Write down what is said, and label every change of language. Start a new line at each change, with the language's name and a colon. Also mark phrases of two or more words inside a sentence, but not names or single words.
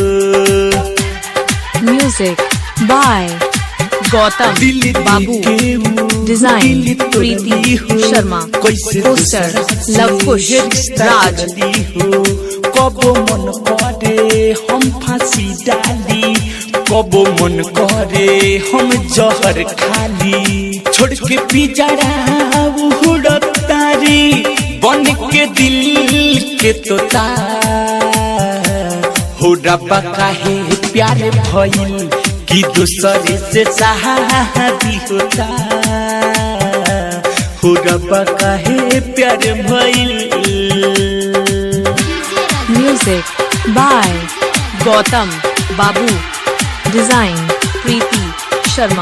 English: Music by Gautam Babu. Design Preeti Sharma. Poster Lavkush Raj.
Bhojpuri: कबो मन करे हम फांसी डाली, कबो मन करे हम जहर खाली। छोड़ के पिजड़ा उड़तारी बन के दिल के तोता। हो रब्बा काहे प्यार भइल कि दूसरे से शादी होता। हो रब्बा काहे प्यार भइल।
English: Music by Gautam Babu. Design Preeti Sharma.